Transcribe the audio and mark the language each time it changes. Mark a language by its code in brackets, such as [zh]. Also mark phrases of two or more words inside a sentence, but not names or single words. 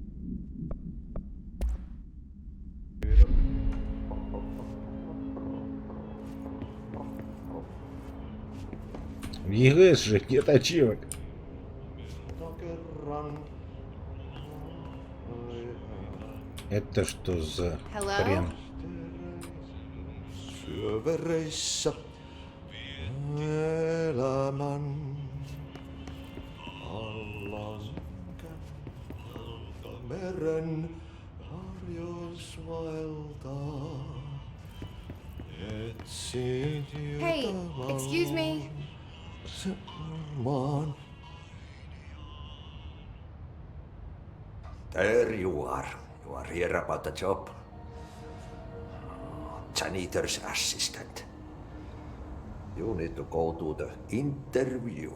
[ru] В ЕГС же нет ачивок. Это что за хрен? [fi] Syövereissä elämän alla meren harjoisvaeltaa. Etsit [en] Hey, excuse me. maan. There you are. You are here about the job. Janitor's assistant. You need to go to the interview.